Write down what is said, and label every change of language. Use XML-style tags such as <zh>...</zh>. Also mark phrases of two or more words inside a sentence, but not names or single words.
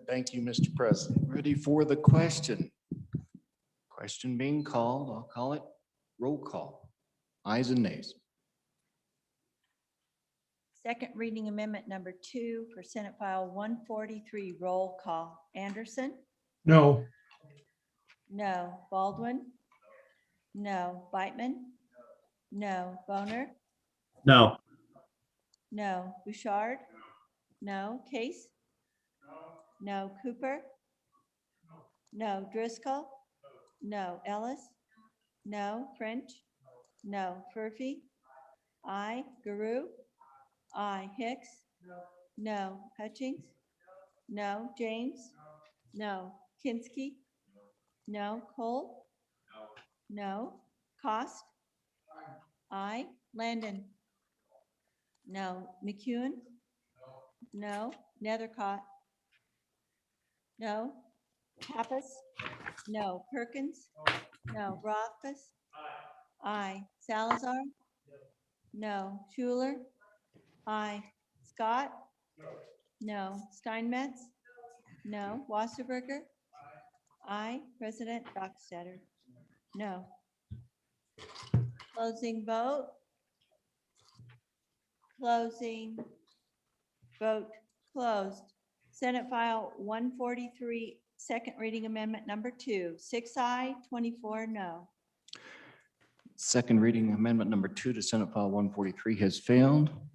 <en>Thank you, Mr. President. Ready for the question? Question being called, I'll call it roll call. Ayes and nays. Second reading amendment number 2 for Senate File 143, roll call. Anderson? No. No. Baldwin? No. Beitman? No. Boner? No. No. Bouchard? No. Case? No. Cooper? No. Driscoll? No. Ellis? No. French? No. Furphy? Aye. Guru? Aye. Hicks? No. Hutchings? No. James? No. Kinsky? No. Cole? No. Cost? Aye. Landon? No. McEwen? No. Nethercott? No. Pappas? No. Perkins? No. Rothfuss? Aye. Salazar? No. Schuler? Aye. Scott? No. Steinmetz? No. Wasserberger? Aye. President Dockstader? No. Closing vote. Closing vote closed. Senate File 143, second reading amendment number 2, 6 aye, 24 no. Second reading amendment number 2 to Senate File 143 has failed.</en>